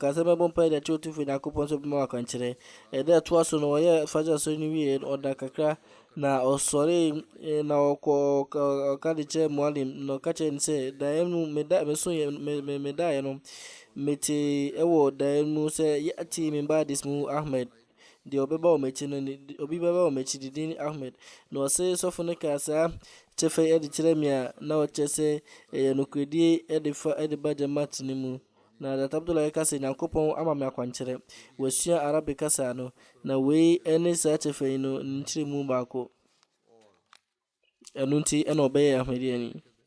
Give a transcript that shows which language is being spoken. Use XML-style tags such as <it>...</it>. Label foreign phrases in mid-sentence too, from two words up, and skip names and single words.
<ak>ɔkaa sɛ mɛbɔ mpaeɛ de akyerɛ Otumfoɔ Nyankopɔn nso bɛma wakwankyerɛ ɛda ɛtoa so no ɔyɛ fagye asɔre no wie ɔda kakra na ɔsɔre na ɔka de kyerɛ mualim na ɔka kyerɛ no sɛ daeɛ no medaeɛ no mete ɛwɔ daeɛ mu sɛ yɛati</ak> <ar>من بعدي اسمه أحمد</ar> <ak>deɛ ɔbɛba wɔ m'akyi no obi bɛba wɔ m'akyi de din Ahmed na ɔse sɔfo no kaa saa kyɛfɛ ɛde kyerɛ me a na ɔkyerɛ sɛ ɛyɛ nokoredie ɛde ba Jamaat no mu na Dr. Abdullah ɛka sɛ Nyankopɔn ama me akwankyerɛ wasua Arabic kasa no na wei ɛne saa kyɛfɛ yi no nkyerɛ mu baako ɛno nti ɛna ɔbɛyɛ Ahmadiyya ni.</ak>